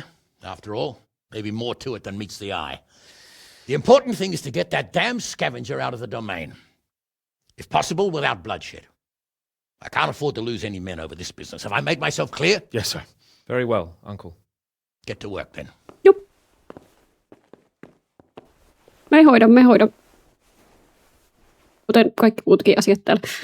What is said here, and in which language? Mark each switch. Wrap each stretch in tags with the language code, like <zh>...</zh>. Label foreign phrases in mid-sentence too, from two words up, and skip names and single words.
<en>After all, maybe more to it than meets the eye. The important thing is to get that damn scavenger out of the domain. If possible, without bloodshed. I can't afford to lose any men over this business. Have I made myself clear? Yes, sir. Very well, Uncle. Get to work, then.</en> <fi>Jup. Me hoidan. Kuten kaikki muutkin asiat täällä.</fi>